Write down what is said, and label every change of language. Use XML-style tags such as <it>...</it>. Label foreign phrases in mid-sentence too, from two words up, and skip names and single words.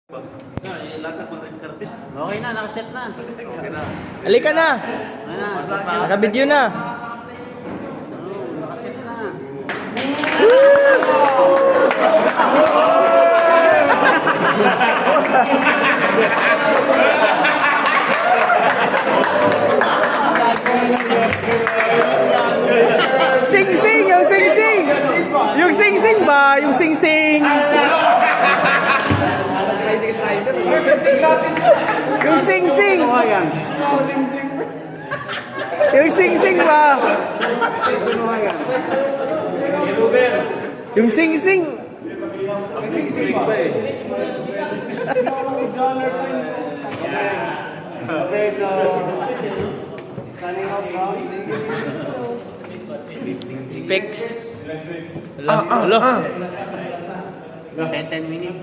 <tl>Okay na, nakaset na. Halika na! Naka-video na! Nakaset na. Sing-sing! Yung sing-sing! Yung sing-sing ba? Yung sing-sing! Yung sing-sing! Yung sing-sing ba? Yung sing-sing!</tl> <en>Okay, so signing out from Specs. Hello. 10 minutes.</en>